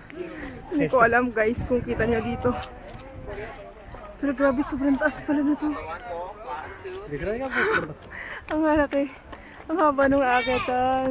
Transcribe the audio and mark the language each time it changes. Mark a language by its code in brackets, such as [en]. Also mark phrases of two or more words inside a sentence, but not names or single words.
[tl] Hindi ko alam guys kung kita nyo dito. Pero grabe, sobrang taas pala na to. [hi] दिख रहा है क्या आपको? [tl] Ang malaki. Ang haba ng aakyatan.